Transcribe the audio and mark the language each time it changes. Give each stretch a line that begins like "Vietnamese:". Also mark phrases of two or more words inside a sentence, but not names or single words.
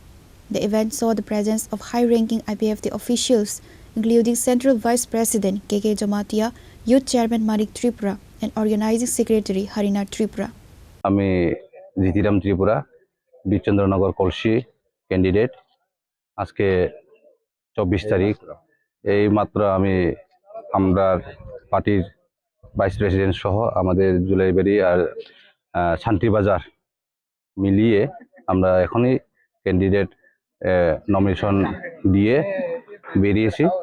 English: The event saw the presence of high-ranking IPFT officials, including Central Vice President KK Jamatia, Youth Chairman Manik Tripura, and Organizing Secretary Harinath Tripura.
Bangla: আমি জিতিরাম ত্রিপুরা বিচন্দ্রনগর কলসি ক্যান্ডিডেট আজকে 24 তারিখ এই মাত্র আমরা পার্টির
English: vice president
Bangla: সহ আমাদের জুলাইবাড়ি আর শান্তিবাজার মিলিয়ে আমরা এখনই
English: candidate nomination
Bangla: দিয়ে বেরিয়েছি